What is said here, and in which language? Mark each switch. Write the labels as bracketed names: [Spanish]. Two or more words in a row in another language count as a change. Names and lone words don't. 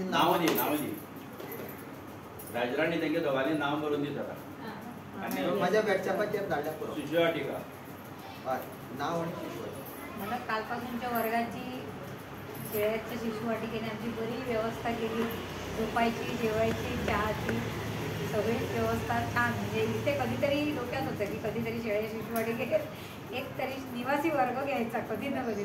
[Konkani] नाव दी राजराणी तेंगे दोगांनी नाव बरोवन दी जरा आनी माझ्या व्हॉट्सॲपाचेर धाडल्या पुरो शिशुवाटिका हय नाव आनी शिशुवाटिका। [Marathi] मला कालपासूनच्या वर्गाची शेळ्याच्या शिशुवाटिकेने आमची बरी व्यवस्था केली। झोपायची, जेवायची, चहाची सगळी व्यवस्था छान। म्हणजे इथे कधीतरी डोक्यात होतं की कधीतरी शेळ्या शिशुवाटिकेत एक तरी निवासी वर्ग घ्यायचा कधी ना कधी।